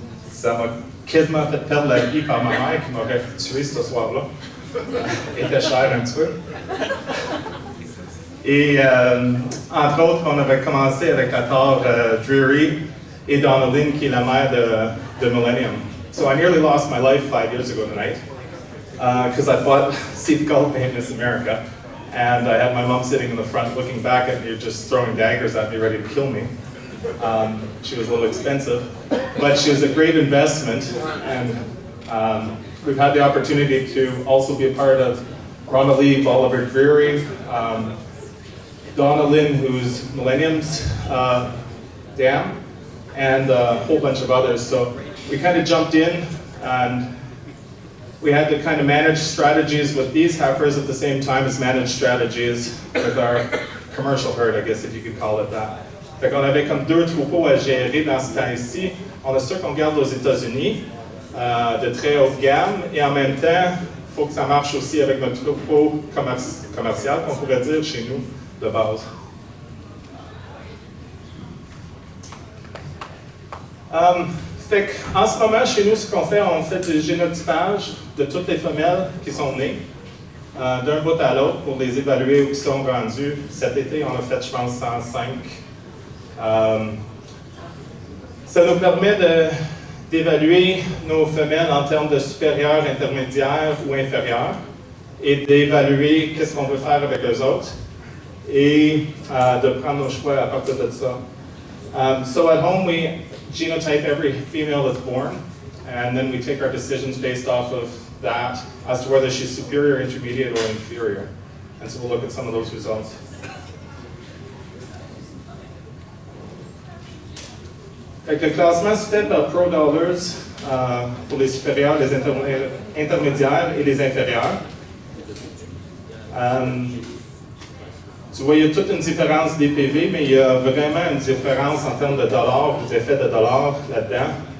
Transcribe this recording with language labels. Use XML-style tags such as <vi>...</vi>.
<fr>Ça m'a quasiment fait perdre la vie par ma mère qui m'aurait tué ce soir-là. Elle était chère un petit peu. Et entre autres, on avait commencé avec la tare Dreary et Donnelly, qui est la mère de Millennium.</fr> <en>So I nearly lost my life 5 years ago tonight because I bought Seagull Bay Miss America, and I had my mom sitting in the front looking back at me, just throwing daggers at me, ready to kill me. She was a little expensive, but she was a great investment, and we've had the opportunity to also be a part of Ronald Oliver Dreary, Donna Lynn, who's Millennium's dam, and a whole bunch of others. So we kind of jumped in, and we had to kind of manage strategies with these heifers at the same time as manage strategies with our commercial herd, I guess if you could call it that.</en> <fr>Fait qu'on avait comme 2 troupeaux à gérer dans ce temps-ci. On a ceux qu'on garde aux États-Unis, de très haute gamme, et en même temps, il faut que ça marche aussi avec notre troupeau commercial, qu'on pourrait dire chez nous, de base. Fait qu'en ce moment, chez nous, ce qu'on fait, on fait du génotypage de toutes les femelles qui sont nées, d'un bout à l'autre, pour les évaluer où ils sont rendus. Cet été, on a fait, je pense, 105. Ça nous permet d'évaluer nos femelles en termes de supérieurs, intermédiaires ou inférieurs, et d'évaluer qu'est-ce qu'on veut faire avec eux autres, et de prendre nos choix à partir de ça.</fr> <en>So at home we genotype every female that's born, and then we take our decisions based off of that as to whether she's superior, intermediate, or inferior. And so we'll look at some of those results.</en> <fr>Fait que le classement se fait par Pro Dollars pour les supérieurs, les intermédiaires et les inférieurs. Tu vois, il y a toute une différence des PV, mais il y a vraiment une différence en termes de dollars, d'effet de dollars là-dedans.</fr>